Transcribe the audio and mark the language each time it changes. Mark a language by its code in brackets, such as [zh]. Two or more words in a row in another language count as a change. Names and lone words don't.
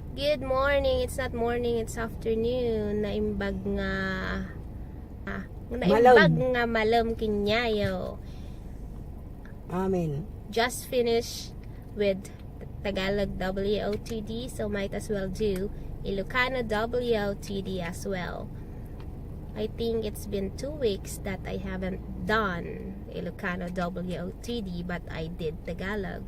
[en] Good morning. It's not morning, it's afternoon. [ilo] Naimbag nga malam kinyayo. [en] Amen. Just finished with Tagalog WOTD, so might as well do Ilocano WOTD as well. I think it's been 2 weeks that I haven't done Ilocano WOTD, but I did Tagalog.